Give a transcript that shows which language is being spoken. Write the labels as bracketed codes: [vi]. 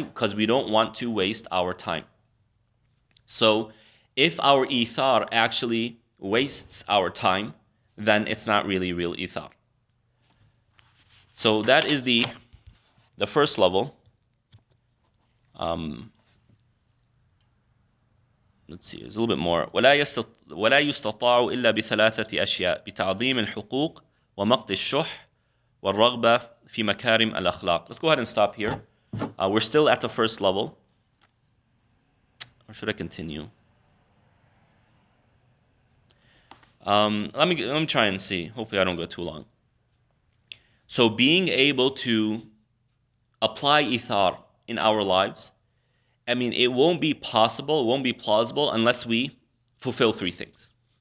[en] Because we don't want to waste our time. So if our ithar actually wastes our time, then it's not really real ithar. So that is the first level. Let's see, there's a little bit more. [ar] ولا يستطاع إلا بثلاثة أشياء بتعظيم الحقوق ومقت الشح والرغبة في مكارم الأخلاق. [en] Let's go ahead and stop here. We're still at the first level. Or should I continue? Let me try and see. Hopefully I don't go too long. So being able to apply ithar in our lives, I mean, it won't be possible, it won't be plausible unless we fulfill three things.